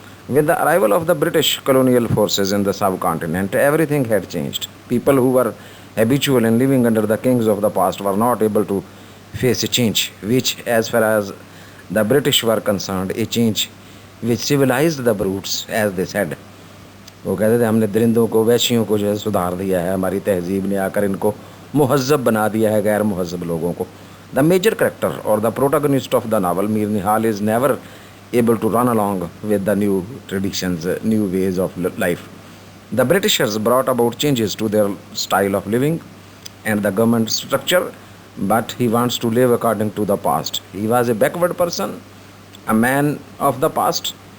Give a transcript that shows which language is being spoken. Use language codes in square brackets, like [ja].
[en] With the arrival of the British colonial forces in the subcontinent, everything had changed. People who were habitual in living under the kings of the past were not able to face a change, which, as far as the British were concerned, a change which civilized the brutes, as they said. [ur] وہ کہتے تھے ہم نے درندوں کو ویشیوں کو جو ہے سدھار دیا ہے, ہماری تہذیب نے آ کر ان کو مہذب بنا دیا ہے غیر مہذب لوگوں کو. [en] The major character اور the protagonist of the novel Mir Nihal is never able to run along with the new traditions, new ways of life. The Britishers brought about changes to their style of living and the government structure, but he wants to live according to the past. He was a backward person, a man of the past.